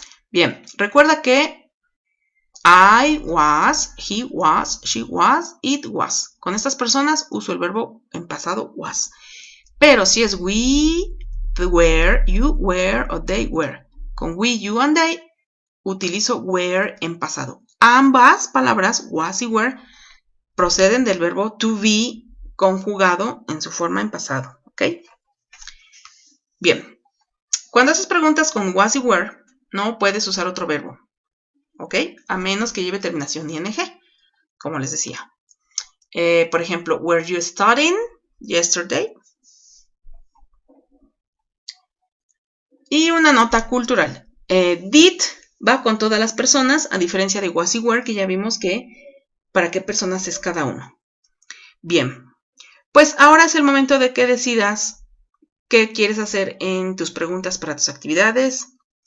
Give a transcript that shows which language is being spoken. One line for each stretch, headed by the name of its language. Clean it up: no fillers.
Spanish: Bien, recuerda que
English: I was, he was, she was, it was.
Spanish: Con estas personas uso el verbo en pasado was. Pero si es
English: we were, you were o they were, con we, you and they, utilizo were
Spanish: en pasado. Ambas palabras, was y were, proceden del verbo to be conjugado en su forma en pasado. ¿Ok? Bien. Cuando haces preguntas con was y were, no puedes usar otro verbo. ¿Ok? A menos que lleve terminación ing, como les decía. Por ejemplo,
English: were you studying yesterday?
Spanish: Y una nota cultural. Did va con todas las personas, a diferencia de was y were, que ya vimos que para qué personas es cada uno. Bien, pues ahora es el momento de que decidas qué quieres hacer en tus preguntas para tus actividades.